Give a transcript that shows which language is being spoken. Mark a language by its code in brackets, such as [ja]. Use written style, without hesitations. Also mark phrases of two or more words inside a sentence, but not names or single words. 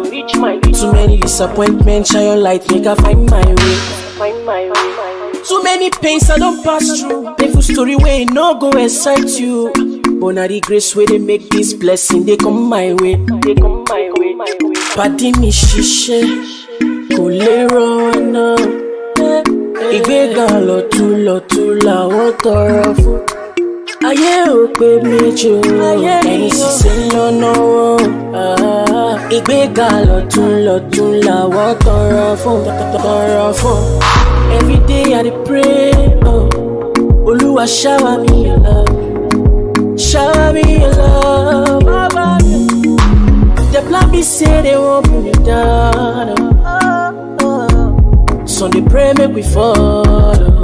[pcm] Too many disappointments, shine your light, make I find my way. Too many pains I don't pass through. Painful story where it no go excite you. But now the grace where they make this blessing, they come my way. They come my way. [yo] Padi mi shishe, kole rona. Ìgbéga lọ́tún làwọn tọrọ fún. Ayé ò pé méjì o, ẹ̀yin ṣiṣẹ́ lọ́nà wọn. Ìgbéga lọ́tún làwọn tọrọ fún. [pcm] Every day I dey pray, oh, Olúwa shower me your love, shower me your love. The plan be say they won't bring me down, so they pray make we follow.